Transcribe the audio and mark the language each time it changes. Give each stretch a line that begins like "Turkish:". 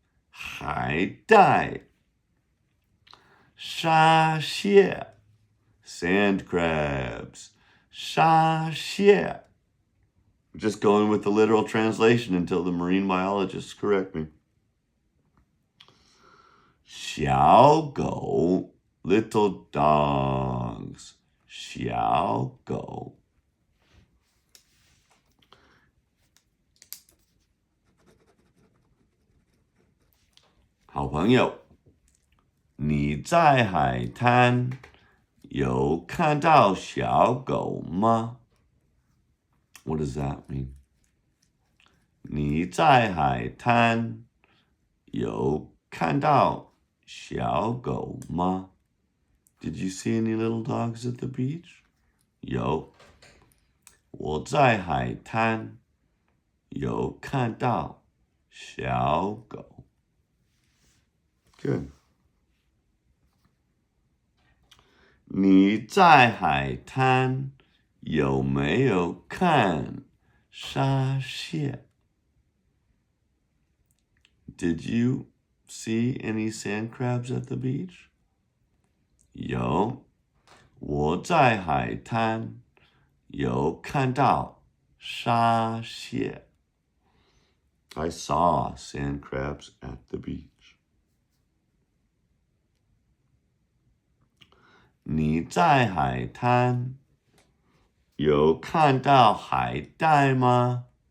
English: 海带沙蟹 sand crabs. 沙蟹 Just going with the literal translation until the marine biologists correct me. 小狗 little dogs.
Chinese: 小狗好朋友，你在海滩有看到小狗吗？
English: What does that mean?
Chinese: 你在海滩有看到小狗吗？
English: Did you see any little dogs at the beach?
Chinese: 有。我在海滩有看到小狗。 Good. 你在海滩有没有看沙蟹？
English: Did you see any sand crabs at the beach?
Chinese: 有。我在海滩有看到沙蟹。
English: I saw sand crabs at the beach.
Chinese: 你在海滩有看到海带吗？